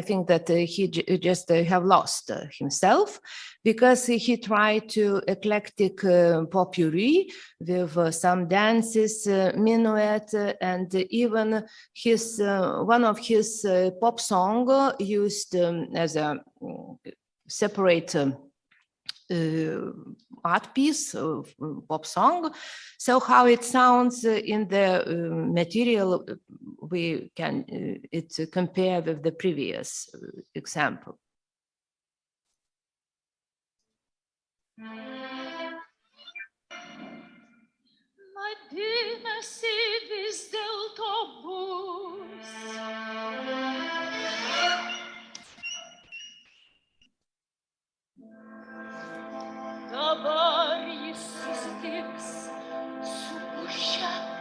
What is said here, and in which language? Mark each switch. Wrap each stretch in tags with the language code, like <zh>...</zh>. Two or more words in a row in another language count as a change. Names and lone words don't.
<en>think that he just have lost himself, because he tried to eclectic potpourri with some dances, minuet, and even his one of his pop song used as a separate art piece of pop song. So how it sounds in the material, we can compare with the previous example.</en> <lt>Vadinasi vis dėlto bus. Dabar jis susitiks su pušia.</lt>